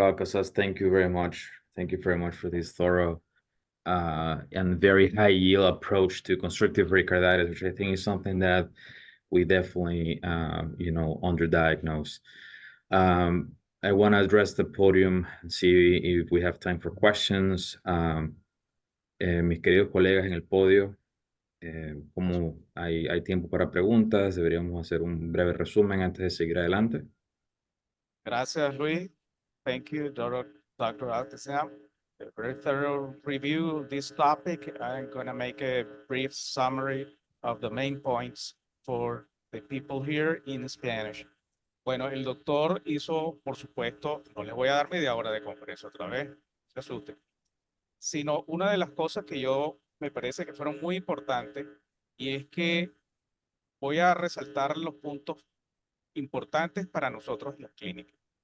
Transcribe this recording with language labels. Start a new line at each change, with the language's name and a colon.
English: Alcazar, thank you very much. Thank you very much for this thorough and very high yield approach to constrictive pericarditis, which I think is something that we definitely, underdiagnose. I want to address the podium and see if we have time for questions.
Spanish: Mis queridos colegas en el podio, como hay tiempo para preguntas, deberíamos hacer un breve resumen antes de seguir adelante.
English: Gracias, Luis. Thank you, Dr. Altesam. A very thorough review of this topic. I'm going to make a brief summary of the main points for the people here in Spanish.
Spanish: Bueno, el doctor hizo, por supuesto, no les voy a dar media hora de conferencia otra vez, se asusten, sino una de las cosas que yo me parece que fueron muy importantes y es que voy a resaltar los puntos importantes para nosotros en la clínica.